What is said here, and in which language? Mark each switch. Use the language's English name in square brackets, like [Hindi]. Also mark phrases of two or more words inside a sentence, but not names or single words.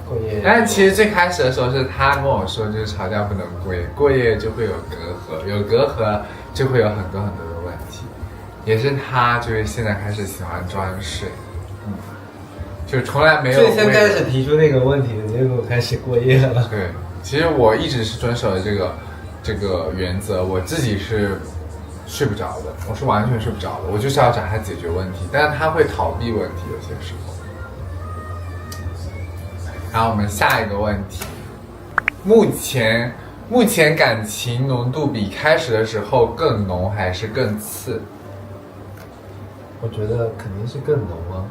[Chinese] 但其實最開始的時候是他跟我說，就是吵架不能過夜，過夜就會有隔閡，有隔閡就會有很多很多的問題，也是他就是現在開始喜歡裝睡。就從來沒有最先開始提出那個問題的，結果開始過夜了。對，其實我一直是遵守的這個原則，我自己是睡不着的，我是完全睡不着的，我就是要找他解決問題，但是他會逃避問題，有些時候。然後我們下一個問題，目前感情濃度比開始的時候更濃還是更次？我覺得肯定是更濃啊。